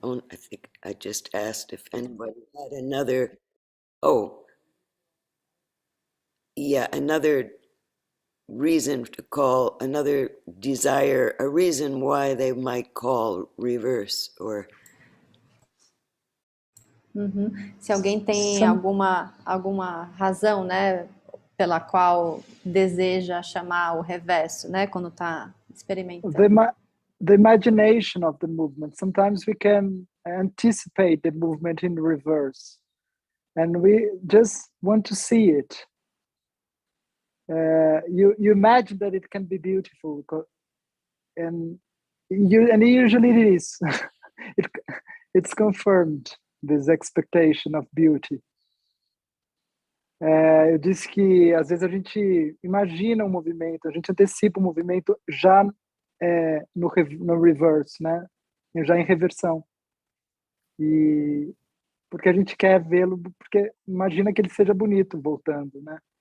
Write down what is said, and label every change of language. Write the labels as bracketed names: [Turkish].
[English] I think I just asked if anybody had another. Oh, yeah, another reason to call, another desire, a reason why they might call reverse or. [Portuguese] Se alguém tem alguma razão, né, pela qual deseja chamar o reverso, né, quando está experimentando. [English] The imagination of the movement. Sometimes we can anticipate the movement in reverse, and we just want to see it. You imagine that it can be beautiful, and usually it is. It's confirmed. This expectation of beauty. [Portuguese] Eu disse que às vezes a gente imagina um movimento, a gente antecipa o movimento já no reverse, né? Já em reversão. E porque a gente quer vê-lo, porque imagina que ele seja bonito voltando, né?